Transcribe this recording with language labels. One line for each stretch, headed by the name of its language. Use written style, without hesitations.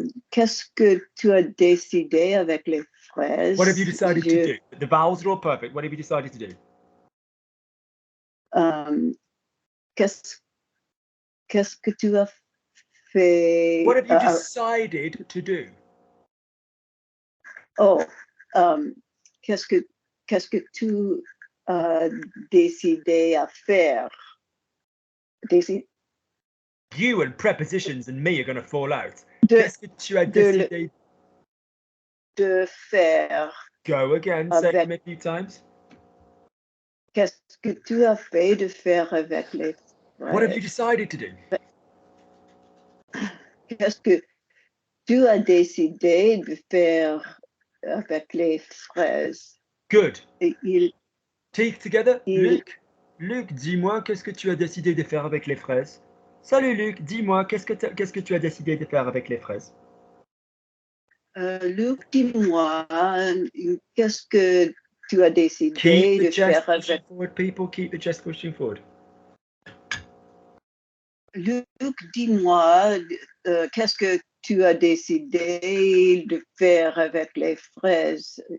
French: Qu'est-ce que tu as décidé avec les fraises?
English: What have you decided to do? The vowels are all perfect. What have you decided to do?
French: Qu'est-ce que tu as fait?
English: What have you decided to do?
French: Oh, qu'est-ce que tu as décidé à faire?
English: You and prepositions and me are going to fall out.
French: Qu'est-ce que tu as décidé de faire?
English: Go again. Say it a few times.
French: Qu'est-ce que tu as fait de faire avec les fraises?
English: What have you decided to do?
French: Qu'est-ce que tu as décidé de faire avec les fraises?
English: Good. Teeth together. Luc.
French: Luc, dis-moi, qu'est-ce que tu as décidé de faire avec les fraises? Salut Luc, dis-moi, qu'est-ce que tu as décidé de faire avec les fraises? Luc, dis-moi, qu'est-ce que tu as décidé de faire avec...
English: Forward, people, keep the chest pushing forward.
French: Luc, dis-moi, qu'est-ce que tu as décidé de faire avec les fraises?